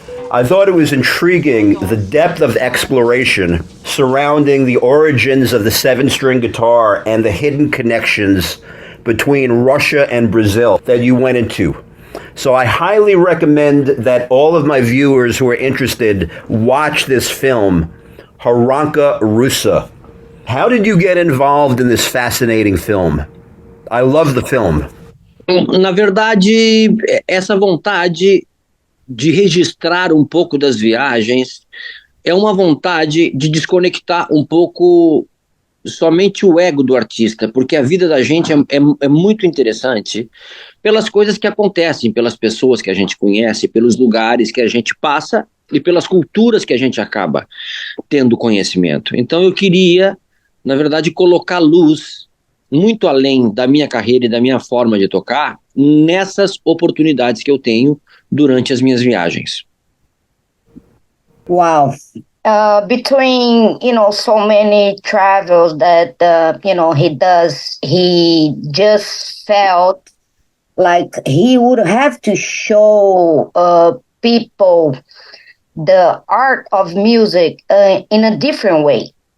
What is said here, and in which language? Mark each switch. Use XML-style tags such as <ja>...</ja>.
<en>I thought it was intriguing, the depth of exploration surrounding the origins of the seven-string guitar and the hidden connections between Russia and Brazil that you went into. So I highly recommend that all of my viewers who are interested watch this film, Heranca Russa. How did you get involved in this fascinating film? I love the film.</en> <pt>Na verdade, essa vontade de registrar um pouco das viagens é uma vontade de desconectar um pouco somente o ego do artista, porque a vida da gente é muito interessante pelas coisas que acontecem, pelas pessoas que a gente conhece, pelos lugares que a gente passa e pelas culturas que a gente acaba tendo conhecimento. Então eu queria, na verdade, colocar luz muito além da minha carreira e da minha forma de tocar nessas oportunidades que eu tenho durante as minhas viagens.</pt> <en>Wow. Between, so many travels that, he does, he just felt like he would have to show people the art of music in a different way.</en>